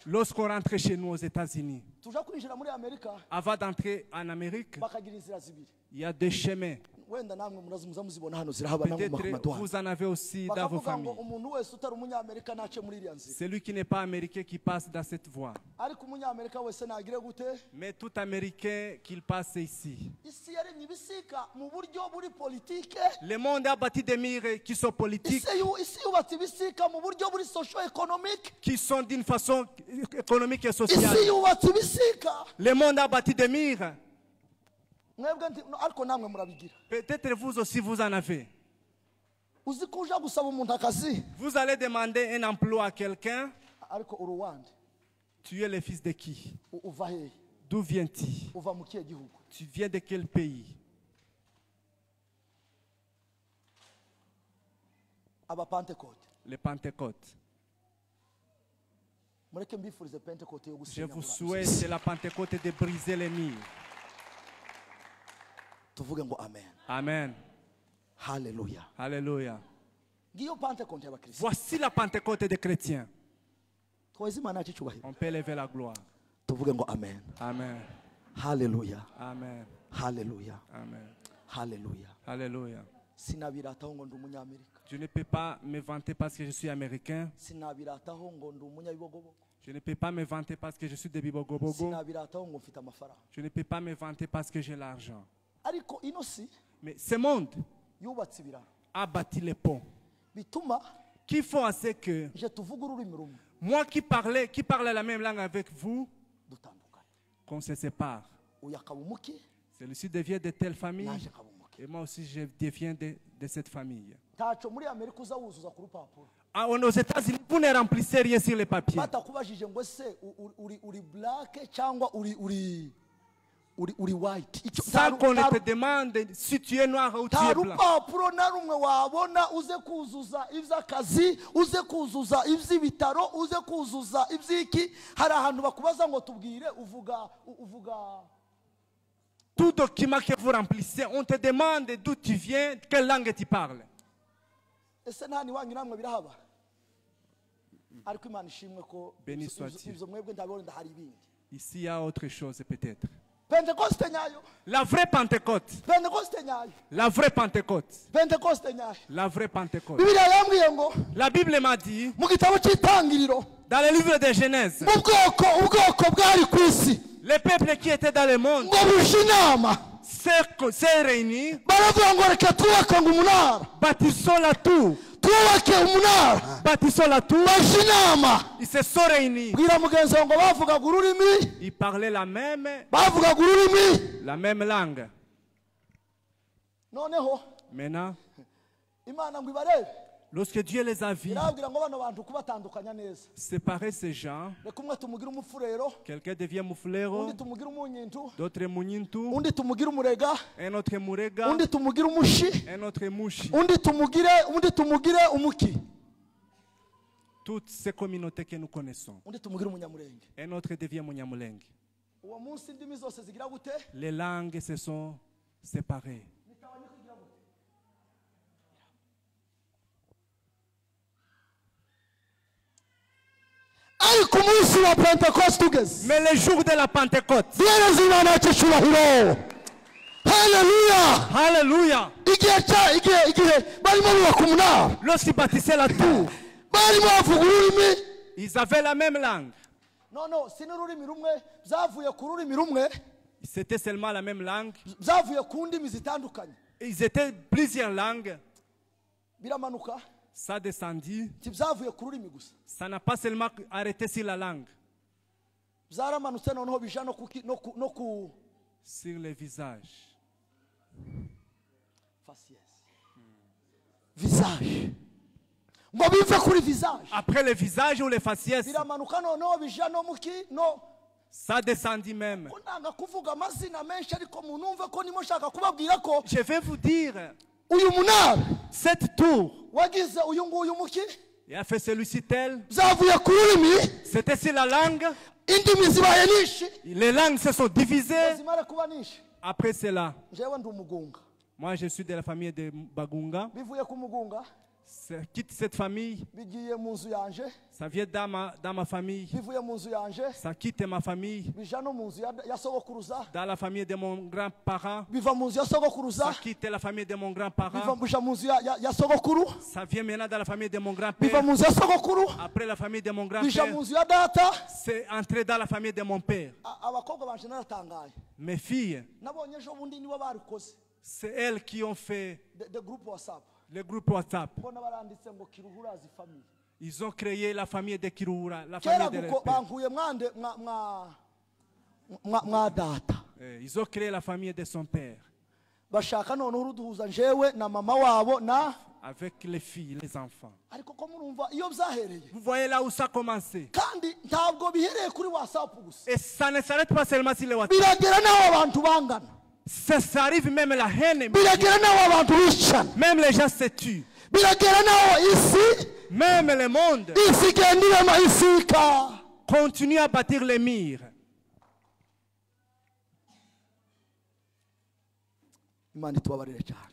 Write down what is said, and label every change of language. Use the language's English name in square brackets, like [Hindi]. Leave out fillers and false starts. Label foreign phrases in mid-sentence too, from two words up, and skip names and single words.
[French] Lorsqu'on rentre chez nous aux États-Unis, [Kinyarwanda] Tuja kwinjira muri Amerika [French] avant d'entrer en Amérique, [Kinyarwanda] bakagira inzira zibiri. [French] il y a deux chemins. [Kinyarwanda] Wenda namwe muza muzibona hano zirahaba namwe [French] Peut-être [Kinyarwanda] mamadwa. [French] vous en avez aussi dans vos [Kinyarwanda] Bakavuga ngo [French] familles. [Kinyarwanda] umuntu wese utari umunyamerika nace muri iriya nzira. [French] Celui qui n'est pas américain qui passe dans cette voie. [Kinyarwanda] Ariko umunyamerika wese nagire gute? [French] Mais tout américain qu'il passe ici. [Kinyarwanda] Isi yaremye ibisika mu buryo buri politike. [French] Le monde a bâti des murs qui sont politiques, [Kinyarwanda] Isi yubatse ibisika mu buryo buri [English] social economic. [French] qui sont d'une façon économique et [Kinyarwanda] Isi [French] sociale. [Kinyarwanda] yubatse ibisika [French] Le monde a bâti des murs [Kinyarwanda] mwebwe ariko namwe murabigira. [French] Peut-être vous aussi vous en avez. [Kinyarwanda] Uzi ko uja gusaba umuntu akazi. [French] Vous allez demander un emploi à quelqu'un. [Kinyarwanda] Ariko uruwande. [French] Tu es le fils de qui? [Kinyarwanda] Uva he? [French] D'où viens-tu? [Kinyarwanda] Uva mu kihe gihugu? [French] Tu viens de quel pays? [Kinyarwanda] Aba Pentecote. [French] Les Pentecôtes. [Kinyarwanda] Mureke mbifurize Pentecote yo [French] Je [Kinyarwanda] gusenya. [French] vous souhaite la Pentecôte de briser les murs. [Kinyarwanda] Tuvuge ngo amen. Amen. Hallelujah. [French] Alléluia. [Kinyarwanda] Ngiyo Pentecote y'abakristo. [French] Voici la Pentecôte des chrétiens. [Kinyarwanda] Twezi Imana yacu cyubahiro. [French] On peut lever la gloire. [Kinyarwanda] Tuvuge ngo amen. Amen. Hallelujah. Amen. Hallelujah. Amen. Hallelujah. [French] Alléluia. [Kinyarwanda] Sinabirataho ngo ndi umunyamerika. [French] Je ne peux pas me vanter parce que je suis américain. [Kinyarwanda] Sinabirataho ngo ndi umunyabibogobogo. [French] Je ne peux pas me vanter parce que je suis de Bibogobogo. [Kinyarwanda] Sinabirataho ngo mfite amafaranga. [French] Je ne peux pas me vanter parce que j'ai l'argent. [Kinyarwanda] Ariko ino si [French] Mais ce monde [Kinyarwanda] yubatse ibiraro [French] a bâti les ponts [Kinyarwanda] bituma [French] qui font à ce que [Kinyarwanda] je tuvuga ururimi rumwe [French] moi qui parle la même langue avec vous, [Kinyarwanda] dutandukanye. [French] qu'on se sépare. [Kinyarwanda] Uyu akaba umuki [French] Celui-ci devient de telle famille [Kinyarwanda] naje akaba umuki. [French] et moi aussi je deviens de cette famille. [Kinyarwanda] Taco muri Amerika uza wuzuza ku rupapuro [French] Aux États-Unis, vous ne remplissez rien sur les papiers. [Kinyarwanda] batakubajije ngo se uri black cyangwa uri white. [French] Sans qu'on ne te demande si tu es noir ou tu [Kinyarwanda] nta [French] es blanc. [Kinyarwanda] rupapuro na rumwe wabona uze kuzuza iby'akazi, uze kuzuza iby'ibitaro, uze kuzuza iby'iki. Hari ahantu bakubaza ngo tubwire uvuga [French] Tout document que vous remplissez, on te demande d'où tu viens, quelle langue tu parles. [Kinyarwanda] ese nta niwanyu namwe birahaba. Ariko Imana ishimwe ko [French] Béni soit-il. [Kinyarwanda] ibyo mwebwe ndabona ndahari ibindi. [French] Ici, il y a autre chose peut-être. [Kinyarwanda] Pentecoste nyayo, [French] La vraie Pentecôte. [Kinyarwanda] Pentecoste nyayo, [French] La vraie Pentecôte. [Kinyarwanda] Pentecoste nyayo. [French] La vraie Pentecôte. [Kinyarwanda] Bibiliya yambwiye ngo [French] La Bible m'a dit, [Kinyarwanda] mu gitabo cy'itangiriro [French] dans le livre de Genèse, [Kinyarwanda] mu ubwoko bwari ku isi [French] les peuples qui étaient dans le monde [Kinyarwanda] ngo buje inama [French] s'est réunis, [Kinyarwanda] baravuga ngo reka twubake ngo umunara, [French] bâtissons la tour. [Kinyarwanda] twubake umunara, [French] Bâtissons la tour. [Kinyarwanda] baje inama. [French] Ils se sont réunis. [Kinyarwanda] Bwira mugenzi wawe ngo bavugaga ururimi, [French] Ils parlaient la même langue. [Kinyarwanda] noneho [French] Maintenant, [Kinyarwanda] Imana ngo ibarebe, [French] lorsque Dieu les a vus [Kinyarwanda] irabwira ngo bano bantu kubatandukanya neza, [French] séparer ces gens, [Kinyarwanda] reka umwe tumugire umufurero, [French] quelqu'un devient Mouflero, [Kinyarwanda] undi tumugire umunyintu, [French] d'autres Munyintu, [Kinyarwanda] undi tumugire umurega, [French] un autre Murega, [Kinyarwanda] undi tumugire umushi, [French] un autre Mushi. [Kinyarwanda] undi tumugire umuki, [French] Toutes ces communautés que nous connaissons. [Kinyarwanda] undi tumugire umunyamurenge. [French] Un autre devient Munyamulenge. [Kinyarwanda] Uwo munsi indimi zose zigira gute? [French] Les langues se sont séparées. [Kinyarwanda] Ariko umunsi wa Pentecoste ugeze, [French] Mais le jour de la Pentecôte, [Kinyarwanda] duhereze Imana yacu icyubahiro. Haleluya. [French] Alléluia, [Kinyarwanda] Igihe barimo bubaka umunara, [French] lorsqu'ils bâtissaient la tour, [Kinyarwanda] barimo bavuga ururimi. [French] ils avaient la même langue. [Kinyarwanda] No, si n'ururimi rumwe, byavuye ku rurimi rumwe, [French] C'était seulement la même langue. [Kinyarwanda] byavuye ku ndimi zitandukanye. [French] Ils étaient plusieurs langues. [Kinyarwanda] Biramanuka, [French] Ça descendit. [Kinyarwanda] byavuye ku rurimi gusa. [French] Ça n'a pas seulement arrêté sur la langue, [Kinyarwanda] Byaramanutse noneho bija no ku [French] sur le visage. faciès. Visage. [Kinyarwanda] Ngo bive kuri visage. [French] Après le visage ou les faciès, [Kinyarwanda] Biramanuka noneho bija no muki no. [French] ça descendit même. [Kinyarwanda] Ko nanga kuvuga amazina menshi ariko munumve ko nimo shaka kubabwira ko [French] Je vais vous dire, [Kinyarwanda] uyu munara [French] cette tour, [Kinyarwanda] wagize uyu nguyu muki [French] il a fait celui-ci tel, [Kinyarwanda] byavuye ku rurimi, [French] c'était sur la langue. [Kinyarwanda] indimi zibaye nyinshi, [French] Les langues se sont divisées. [Kinyarwanda] zimara kuba nyinshi. [French] Après cela, [Kinyarwanda] Jewe ndi umugunga, [French] moi je suis de la famille de Bagunga. [Kinyarwanda] bivuye ku mugunga [French] Quitte cette famille, [Kinyarwanda] bigiye mu nzu yanje, [French] ça vient dans ma famille. [Kinyarwanda] bivuye mu nzu yanje [French] Ça quitte ma famille, [Kinyarwanda] bija no mu nzu ya sogokuruza, [French] dans la famille de mon grand-parent. [Kinyarwanda] biva mu nzu ya sogokuruza, [French] Ça quitte la famille de mon grand-parent. [Kinyarwanda] bija mu nzu ya sogokuru, [French] Ça vient maintenant dans la famille de mon [Kinyarwanda] biva [French] grand-père. [Kinyarwanda] mu nzu ya sogokuru, [French] Après la famille de mon [Kinyarwanda] bija [French] grand-père, [Kinyarwanda] mu nzu ya data. [French] c'est entré dans la famille de mon père. [Kinyarwanda] Abakobwa banje naratangaye, [French] Mes filles, [Kinyarwanda] nabonye ejo bundi nibo barikoze [French] c'est elles qui ont fait de groupe WhatsApp, le groupe WhatsApp. [Kinyarwanda] mbona baranditse ngo Kiruhurazi famille. [French] Ils ont créé la famille de Kiroura, la [Kinyarwanda] Kera [French] famille de [Kinyarwanda] guko [French] leur père. [Kinyarwanda] bankuye mwa data, [French] Ils ont créé la famille de son père. [Kinyarwanda] bashaka noneho uruduhuza njyewe na mama wabo na [French] Avec les filles, les enfants. [Kinyarwanda] ariko ko murumva iyo byahereye [French] Vous voyez là où ça a commencé. [Kinyarwanda] kandi ntabwo bihereye kuri WhatsApp gusa [French] Et ça ne s'arrête pas seulement sur les WhatsApp. [Kinyarwanda] biragera n'aho abantu bangana [French] Ça arrive même la haine. [Kinyarwanda] biragera n'aho abantu bicana [French] Même les gens se tuent. [Kinyarwanda] biragera n'aho isi [French] Même le monde [Kinyarwanda] isi igenda irema isika [French] continue à bâtir les murs. [Kinyarwanda] imana itubabarire cyane